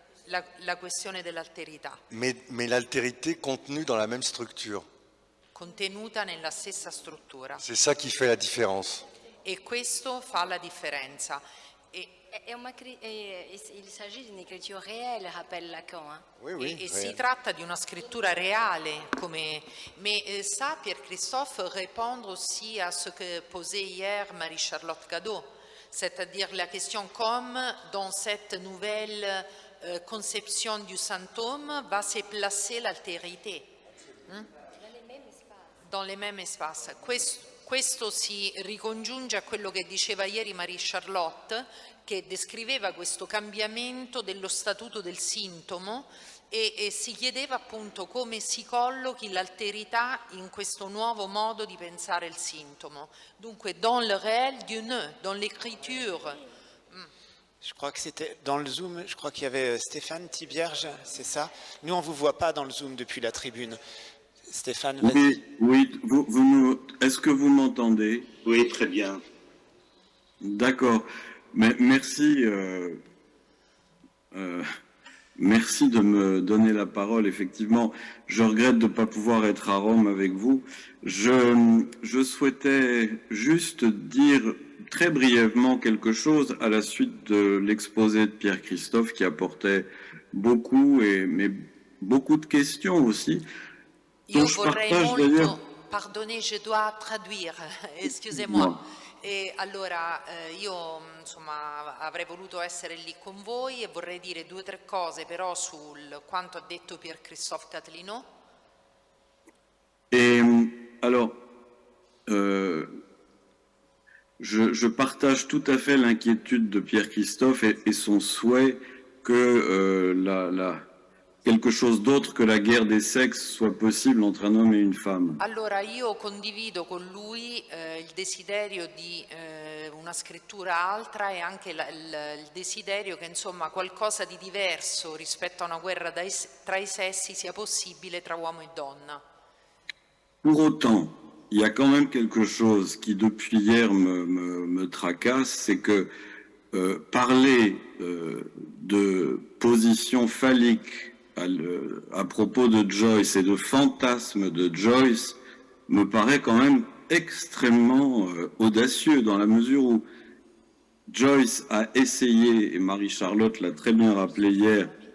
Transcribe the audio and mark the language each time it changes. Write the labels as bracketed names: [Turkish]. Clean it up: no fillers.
[Italian] la questione dell'alterità, [French] mais l'altérité contenue dans la même structure. [Italian] contenuta nella stessa struttura. [French] C'est ça qui fait la différence. [Italian] E questo fa la differenza. [French] Il s'agit d'une écriture réelle, rappelle Lacan. Hein. Oui, [Italian] E si tratta di una scrittura [French] réelle, mais ça, Pierre-Christophe répond aussi à ce que posait hier Marie-Charlotte Cadot, c'est-à-dire la question comme dans cette nouvelle conception du symptôme va se placer l'altérité. Dans les mêmes espaces. [Italian] Questo si ricongiunge a quello che diceva ieri Marie-Charlotte, che descriveva questo cambiamento dello statuto del sintomo e si chiedeva appunto come si collochi l'alterità in questo nuovo modo di pensare il sintomo. Dunque, [French] dans le réel du nœud, dans l'écriture. Je crois que c'était dans le Zoom, je crois qu'il y avait Stéphane Thibierge, c'est ça? Nous, on ne vous voit pas dans le Zoom depuis la tribune. Stéphane, vas-y. Oui, est-ce que vous m'entendez? Oui, très bien. D'accord. Mais merci, merci de me donner la parole. Effectivement, je regrette de ne pas pouvoir être à Rome avec vous. Je souhaitais juste dire très brièvement quelque chose à la suite de l'exposé de Pierre-Christophe qui apportait beaucoup, mais beaucoup de questions aussi. [Italian] Io vorrei molto, [French] pardonnez, je dois traduire, excusez-moi. [Italian] E allora io insomma avrei voluto essere lì con voi e vorrei dire 2 o 3 cose però sul quanto ha detto Pierre-Christophe Catlino. [French] Et alors, je partage tout à fait l'inquiétude de Pierre-Christophe et son souhait que quelque chose d'autre que la guerre des sexes soit possible entre un homme et une femme. [Italian] Allora io condivido con lui il desiderio di una scrittura altra e anche il desiderio che insomma qualcosa di diverso rispetto a una guerra tra i sessi sia possibile tra uomo e donna. [French] Pour autant, il y a quand même quelque chose qui depuis hier me tracasse, c'est que parler de position phallique à propos de Joyce et de fantasmes de Joyce me paraît quand même extrêmement audacieux dans la mesure où Joyce a essayé, et Marie-Charlotte l'a très bien rappelé hier,